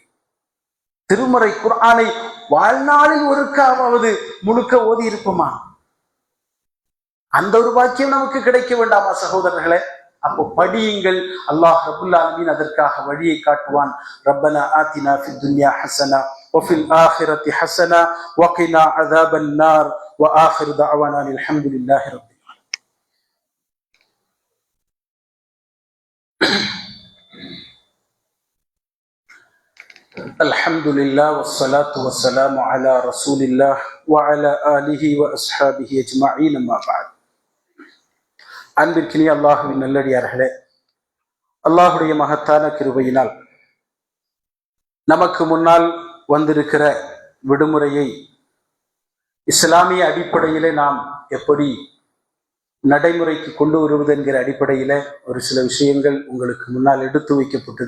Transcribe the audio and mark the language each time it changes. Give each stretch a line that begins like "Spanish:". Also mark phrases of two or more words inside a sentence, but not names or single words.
Tamil: திருமறை குர்ஆனை வாழ்நாளில் ஒருக்காவது முழுக்க ஓதி இருப்போமா? அந்த ஒரு பாக்கியம் நமக்கு கிடைக்க வேண்டாமா சகோதரர்களே? அப்போ படியுங்கள். அல்லாஹ் ரப்புல் ஆலமீன் அதற்காக வழியை காட்டுவான்.
Arabic: ربنا آتنا في الدنيا حسنة وفي الآخرة حسنة وقنا عذاب النار وآخر دعوانا الحمد لله رب العالمين. الحمد لله والصلاة والسلام على رسول الله وعلى آله وأصحابه أجمعين. ما بعد.
Tamil: அன்பிற்கினிய அல்லாஹ்வின் நல்லடியார்களே, அல்லாஹ்வுடைய மகத்தான கிருபையினால் நமக்கு முன்னால் வந்திருக்கிற விடுமுறையை இஸ்லாமிய அடிப்படையிலே நாம் எப்படி நடைமுறைக்கு கொண்டு வருவது என்கிற அடிப்படையில ஒரு சில விஷயங்கள் உங்களுக்கு முன்னால் எடுத்து வைக்கப்பட்டது.